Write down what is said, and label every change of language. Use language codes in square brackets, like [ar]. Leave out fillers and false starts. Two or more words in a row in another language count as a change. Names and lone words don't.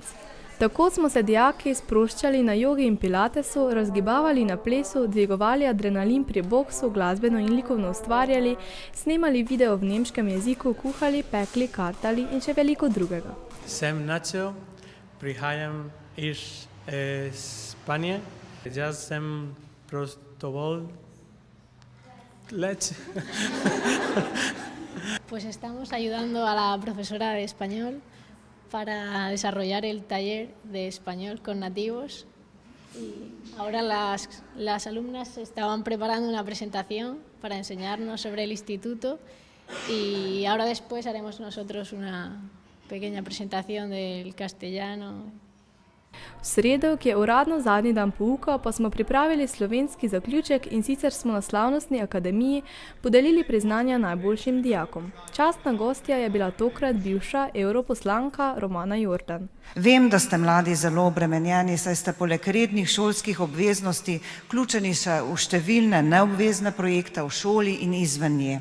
[sl] Tako smo se dijaki sproščali na jogi in pilatesu, razgibavali na plesu, dvigovali adrenalin pri boksu, glasbeno in likovno ustvarjali, snemali video v nemškem jeziku, kuhali, pekli, kartali in še veliko drugega. Sem Nacho, prihajam iz Španije. Jaz sem prostovoljec. [es] Pues estamos ayudando a la profesora de español para desarrollar el taller de español con nativos y ahora las alumnas estaban preparando una presentación para enseñarnos sobre el instituto y ahora después haremos nosotros una pequeña presentación del castellano. [sl] V sredo, ki je uradno zadnji dan pouka, pa smo pripravili slovenski zaključek in sicer smo na slavnostni akademiji podelili priznanja najboljšim dijakom. Častna gostja je bila tokrat bivša europoslanka Romana Jordan. Vem, da ste mladi zelo obremenjeni, saj ste poleg rednih šolskih obveznosti vključeni še v številne neobvezne projekte v šoli in izven nje.